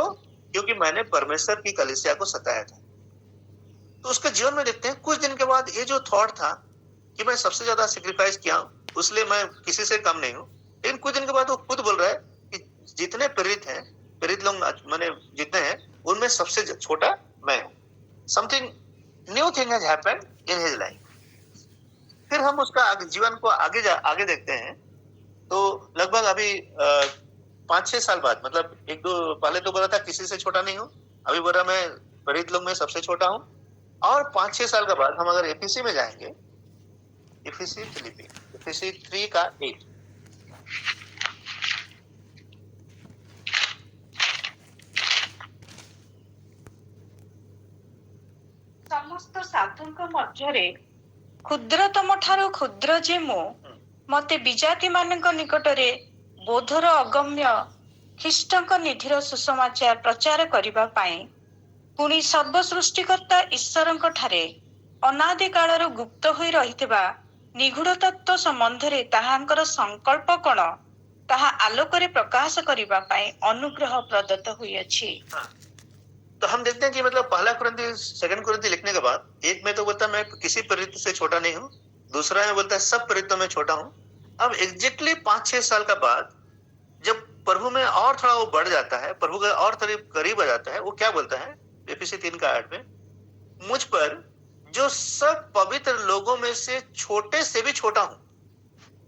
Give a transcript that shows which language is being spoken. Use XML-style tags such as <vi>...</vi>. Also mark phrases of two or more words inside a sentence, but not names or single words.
<hi>क्योंकि मैंने परमेश्वर की कलीसिया को सताया था। तो उसके जीवन में देखते हैं, कुछ दिन के बाद ये जो थॉट था कि मैं सबसे ज्यादा सेक्रीफाइस किया हूं, उसलिए मैं किसी से कम नहीं हूं, लेकिन कुछ दिन के बाद वो खुद बोल रहा है कि जितने प्रेरित हैं, प्रेरित लोग मैंने जितने हैं, उनमें सबसे छोटा मैं हूं।</hi> <en>something new thing has happened in his life.</en> <hi>फिर हम उसका जीवन को आगे देखते हैं, तो लगभग अभी 5-6 साल बाद, मतलब 1-2 पहले तो बोला था किसी से छोटा नहीं हूं, अभी बोल रहा मैं प्रेरित लोग में सबसे छोटा हूं। और 5-6 साल के बाद हम अगर एफीसी में जाएंगे, एफीसी 3:8,</hi> <or>ସମସ୍ତ ସାଧୁଙ୍କ ମଧ୍ୟରେ କ୍ଷୁଦ୍ରତମ ଠାରୁ କ୍ଷୁଦ୍ର ଯେ ମୁଁ, ମତେ ବିଜାତି ମାନଙ୍କ ନିକଟରେ ବୋଧର ଅଗମ୍ୟ ଖ୍ରୀଷ୍ଟଙ୍କ ନିଧିର ସୁସମାଚାର ପ୍ରଚାର କରିବା ପାଇଁ, ପୁଣି ସର୍ବ ସୃଷ୍ଟିକର୍ତ୍ତା ଈଶ୍ୱରଙ୍କ ଠାରେ ଅନାଦି କାଳରୁ ଗୁପ୍ତ ହୋଇ ରହିଥିବା ନିଗୂଢ଼ ତତ୍ତ୍ୱ ସମ୍ବନ୍ଧରେ ତାହାଙ୍କର ସଂକଳ୍ପ କଣ, ତାହା ଆଲୋକରେ ପ୍ରକାଶ କରିବା ପାଇଁ ଅନୁଗ୍ରହ ପ୍ରଦତ୍ତ ହୋଇଅଛି।</or> <hi>तो हम देखते हैं कि मतलब पहला कुरिन्थी, सेकंड कुरिन्थी लिखने के बाद, एक में तो बोलता है मैं किसी प्रेरित से छोटा नहीं हूँ, दूसरा में बोलता है सब प्रेरितों में छोटा हूँ। अब एग्जैक्टली 5-6 साल का बाद जब प्रभु में और थोड़ा वो बढ़ जाता है, प्रभु के और करीब आ जाता है, वो क्या बोलता है एफएसी 3:8 में, मुझ पर जो सब पवित्र लोगों में से छोटे से भी छोटा हूं।</hi>